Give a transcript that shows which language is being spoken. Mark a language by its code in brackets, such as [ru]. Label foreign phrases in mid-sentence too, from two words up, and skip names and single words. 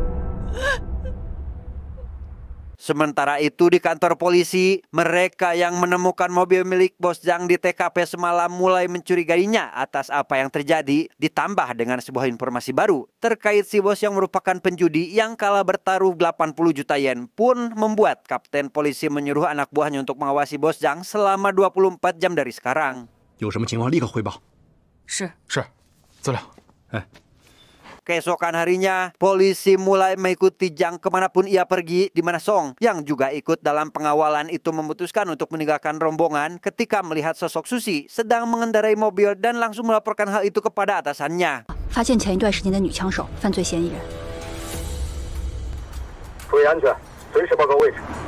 [id] Sementara itu di kantor polisi, mereka yang menemukan mobil milik Bos Zhang di TKP semalam mulai mencurigainya atas apa yang terjadi, ditambah dengan sebuah informasi baru terkait si bos yang merupakan penjudi yang kalah bertaruh 80 juta yen pun membuat kapten polisi menyuruh anak buahnya untuk mengawasi Bos Zhang selama 24 jam dari sekarang. [zh] 有什么情况立刻汇报。是。是，资料。 [id] Keesokan harinya, polisi mulai mengikuti Zhang kemanapun ia pergi, di mana Song yang juga ikut dalam pengawalan itu memutuskan untuk meninggalkan rombongan ketika melihat sosok Susi sedang mengendarai mobil dan langsung melaporkan hal itu kepada atasannya. [zh] 发现前一段时间的女枪手、犯罪嫌疑人。注意安全，随时报告位置。